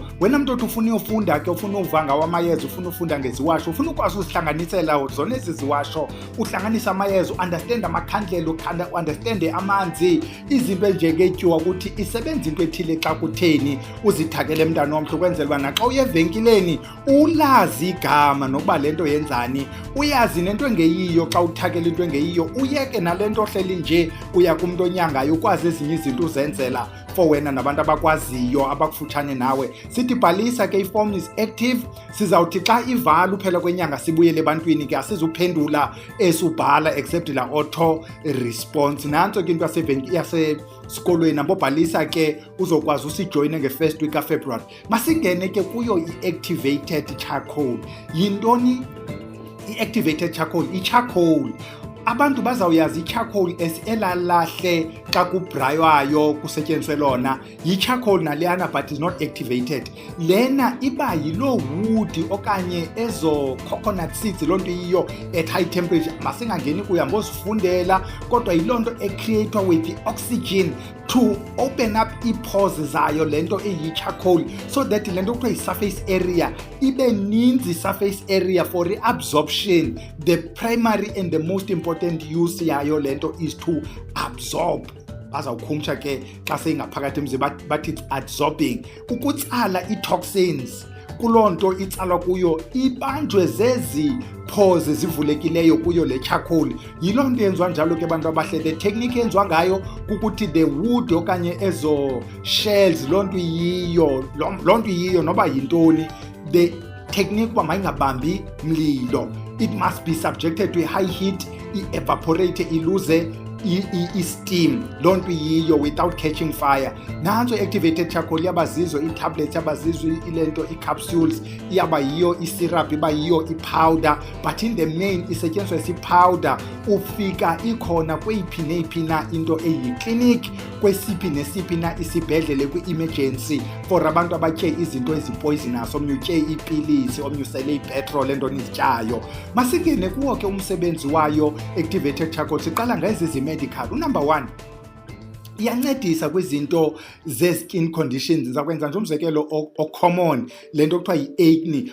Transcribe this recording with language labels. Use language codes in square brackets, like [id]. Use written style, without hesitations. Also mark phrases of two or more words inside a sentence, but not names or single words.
[xh] Wena mntu othi ufuna uyofunda ke, ufuna uva ngawo amayeza, ufuna ufunda ngeziwasho, ufuna ukwazi uzihlanganisela zona ezi ziwasho, uhlanganisa amayeza, understand amakhandlela, understand amanzi, izinto enjengetyuwa ukuthi isebenza into ethile xa kutheni, uzithakele mntana omhle ukwenzela uba naxa uye evenkileni ulazi igama nokuba lento yenzani, uyazi nento engeyiyo. Xa uthakela into engeyiyo uyeke nalento ohleli nje uya kumuntu onyangayo, ukwazi ezinye izinto uzenzela for wena nabantu abakwaziyo abakufutshane nawe. Sithi bhalisa ke, iform [en] is active. [xh] Sizawuthi xa ivala uphela kwenyanga sibuyele ebantwini ke, asizuphendula esubhala except la [en] auto response. [xh] Nantso ke into yasesikolweni nambobhalisa ke uzokwazi usijoyine nge- [en] first week [xh] kaFebruary. Masingene ke kuyo i- [en] activated charcoal. [xh] Yintoni i- [en] activated charcoal? [xh] I-charcoal, abantu bazawuyazi i-charcoal elalahle xa kubraywayo kusetyenziswe lona, yi-charcoal naleyana, [en] but is not activated. [xh] Lena iba yiloo wood okanye ezo [en] coconut seeds, [xh] loo nto yiyo [en] at high temperature. [xh] Masingangeni kuya ngozifundela, kodwa yiloo nto ecreatwa [en] with the oxygen to open up [xh] ii-pores zayo lento eyi-charcoal, [en] so that [xh] lento kuthiwa yi- [en] surface area [xh] ibe ninzi [en] surface area for reabsorption. The primary and the most important use [xh] yayo lento [en] is to absorb. [xh] Bazawukhumsha ke xa seyingaphakathi emzimbeni bathi [en] it's absorbing, [xh] ukutsala ii-toxins kuloo nto itsalwa kuyo, ibanjwe zezi pores zivulekileyo kuyo le charcoal. Yiloo nto yenziwa njalo ke bantu abahle. [en] The technique [xh] yenziwa ngayo kukuthi [en] the wood [xh] okanye ezo shells, loo nto yiyo noba yintoni, [en] the technique [xh] uba mayingabambi mlilo, [en] it must be subjected to a high heat, i-evaporate, [xh] iluze i-steam, loo nto yiyo, [en] without catching fire. [xh] Nantso i-activated charcoal yaba zizo ii-tablets, yaba zizo ilento ii-capsules, iyaba yiyo i-syrup, iba yiyo i-powder, but in the main isetyenziswa isi-powder. Ufika ikhona kweyiphi neyiphi na into eyi-clinic, kwesiphi nesiphi na isibhedlele, kwi-emergency for abantu abatye izinto ezipoisonous, omnye utye iipilisi, omnye usele ipetrol, entoni izityayo. Masingene kuwo ke umsebenzi wayo [en] activated charcoal. [xh] Siqala ngezi medical. Number 1, iyancedisa kwizinto ze- [en] skin conditions. [xh] Ndizakwenza nje umzekelo o-common, le nto kuthiwa yi-acne.